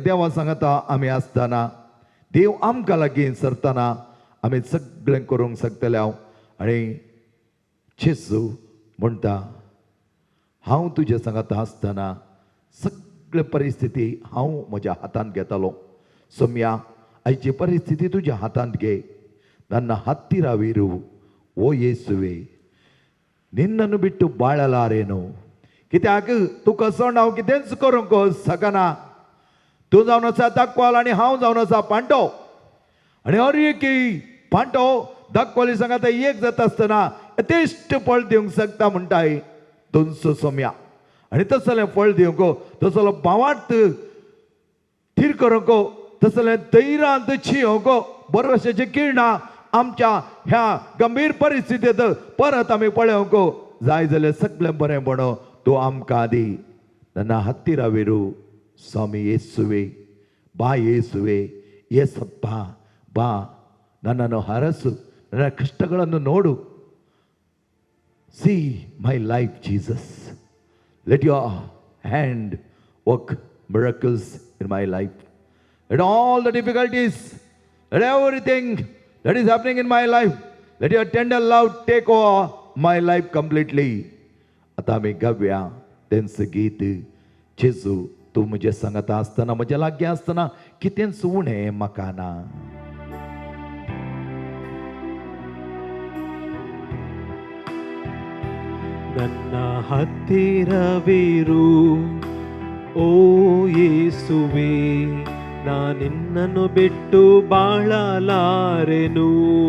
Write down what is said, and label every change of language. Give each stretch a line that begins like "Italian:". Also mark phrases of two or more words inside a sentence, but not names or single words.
Konkani: देवा सांगता आमी आसतना देव आमकां लागीं सरतना आमी सगळें करूंक शकतले हांव आनी जेजू म्हणटा हांव तुजे सांगता आसतना सगळे परिस्थिती हांव म्हज्या हातांत घेतालो सोम्या आयची परिस्थिती तुज्या हातांत घे
Kannada: ನನ್ನ ಹತ್ತಿರವಿರು ಓ ಯೇಸುವೆ ನಿನ್ನನ್ನು ಬಿಟ್ಟು ಬಾಳಲಾರೇನು.
Konkani: कित्याक तू कसो हांव कितेंच करूंक सकना. तू जावन आसा दाखवाल आनी हांव जावन आसा पांटो. आनी हर एक पांटो दाखवाली सांगात एक जाता आसतना यथेश्ट फळ दिवंक शकता म्हणटाय दोनसो सोम्या. आनी तसलें फळ दिवंक तसलो भावार्थ थीर करूंक तसलें धैर्यांत जियोंक बरो भशेचे किरणां आमच्या ह्या गंभीर परिस्थितींत परत आमी पळोवंक जाय जाल्यार सगळें बरें म्हणो तू आमकां दी.
Kannada: ನನ್ನ ಹತ್ತಿರವಿರು ಸ್ವಾಮಿ ಯೇಸುವೆ. ಬಾ ಯೇಸುವೆ, ಯೇಸಪ್ಪ ಬಾ, ನನ್ನನ್ನು ಹರಸು, ನನ್ನ ಕಷ್ಟಗಳನ್ನು ನೋಡು.
English: See my life, Jesus. Let your hand work miracles in my life. Let all the difficulties, let everything that is happening in my life, let your tender love take over my life completely.
Marathi: आता आम्ही गाऊया त्यांचं गीत.
Konkani: जेजू तू म्हजे सांगता आसतना, म्हज्या लागीं आसतना कितेंच उणें म्हाका ना.
Kannada: ನನ್ನ ಹತ್ತಿರವಿರು ಓ ಯೇಸುವೆ, ನಾನಿನ್ನನ್ನು ಬಿಟ್ಟು ಬಾಳಲಾರೆನು.